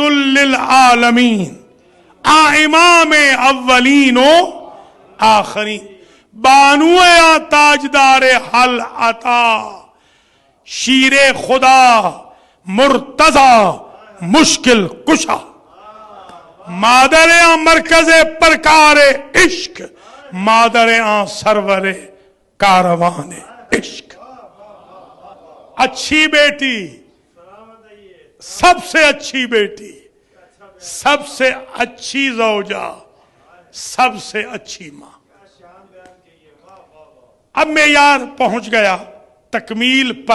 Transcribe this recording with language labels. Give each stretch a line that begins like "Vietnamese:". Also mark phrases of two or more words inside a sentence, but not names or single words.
Urdu: للعالمین، امام اولین و آخرین، بانو تاجدار حل عطا، شیر خدا مرتضی مشکل کشا، مادر مرکز پرکار عشق، مادر سرور کاروان عشق۔ اچھی بیٹی، سب سے اچھی بیٹی، سب سے اچھی زوجہ، سب سے اچھی ماں۔ اب معیار پہنچ گیا تکمیل پر۔